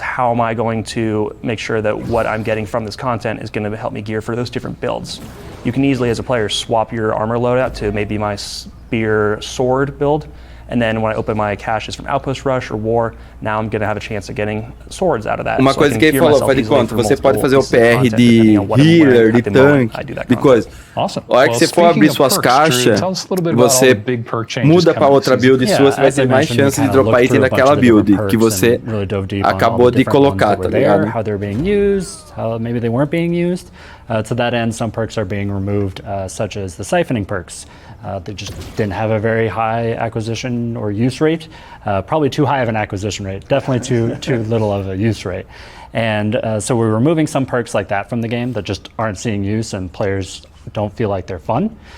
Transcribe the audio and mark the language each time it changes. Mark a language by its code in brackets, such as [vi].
[en] How am I going to make sure that what I'm getting from this content is going to help me gear for those different builds? You can easily, as a player, swap your armor loadout to maybe my spear sword build. And then when I open my caches from Outpost Rush or War, now I'm going to have a chance of getting swords out of that. [pt] Uma coisa que ele falou, faz de conta, você pode fazer o PR de healer, de tanque, [en] because Awesome. [pt] A hora que você for abrir suas caixas, você muda para outra build sua, você vai ter mais chance de dropar item daquela build que você acabou de colocar, tá ligado? [en] How they're being used, how maybe they weren't being used. To that end, some perks are being removed, such as the siphoning perks. They just didn't have a very high acquisition or use rate. Probably too high of an acquisition rate. Definitely too little of a use rate. And so we're removing some perks like that from the game that just aren't seeing use and players don't feel like they're fun.